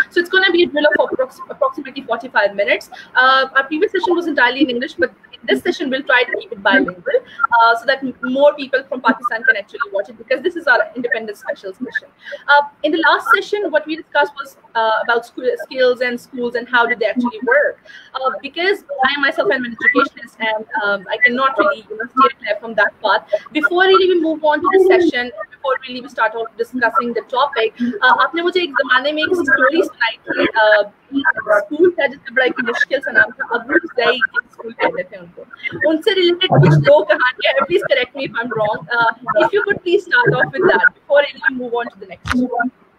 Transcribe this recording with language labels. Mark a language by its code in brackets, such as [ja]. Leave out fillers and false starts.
[en] So it's going to be a drill of approximately 45 minutes. Our previous session was entirely in English, but in this session we'll try to keep it bilingual so that more people from Pakistan can actually watch it, because this is our independent special session. In the last session, what we discussed was about skills and schools and how do they actually work. Because I myself am an educationist and I cannot really steer clear from that path. Before really we move on to the session, before really we start off discussing the topic, [hi] आपने मुझे एक ज़माने में एक story सुनाई थी school था जिसका बड़ा एक मुश्किल सा नाम था अबूज ज़ई के स्कूल कहते थे उनको उनसे रिलेटेड कुछ दो कहानियाँ [en] please correct me if I'm wrong. If you could please start off with that before we move on to the next one.